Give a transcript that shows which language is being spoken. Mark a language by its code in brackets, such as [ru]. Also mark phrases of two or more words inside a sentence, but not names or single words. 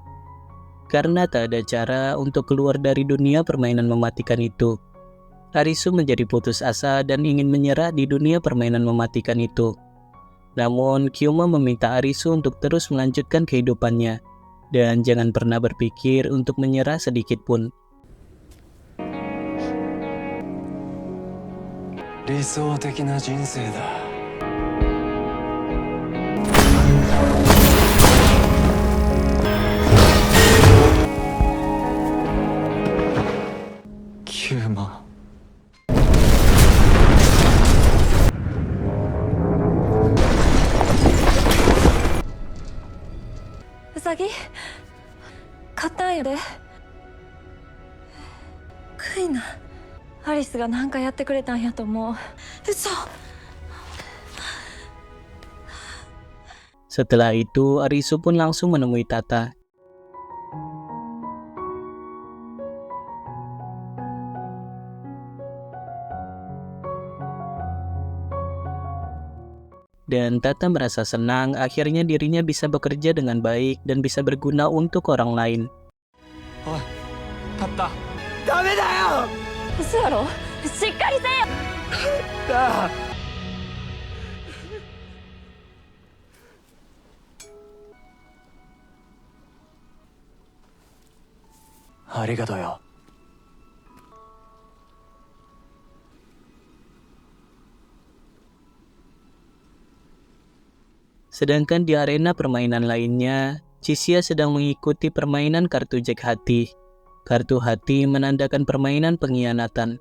[id] Karena tak ada cara untuk keluar dari dunia permainan mematikan itu. Arisu menjadi putus asa dan ingin menyerah di dunia permainan mematikan itu. Namun Kyuma meminta Arisu untuk terus melanjutkan kehidupannya. Dan jangan pernah berpikir untuk menyerah sedikit pun. [ja] 理想的な人生だ。キューマ。ウサギ買ったんやで。クイナアリスがなんかやってくれたんやと思う。嘘。 [id] Setelah itu, Arisu pun langsung menemui Tata. Dan Tata merasa senang akhirnya dirinya bisa bekerja dengan baik dan bisa berguna untuk orang lain. [ja] おい、タッタ。ダメだよ。嘘やろ。しっかりせよ。だ。ありがとうよ。 [id] Sedangkan di arena permainan lainnya, Chisia sedang mengikuti permainan kartu Jack Hati. Kartu hati menandakan permainan pengkhianatan.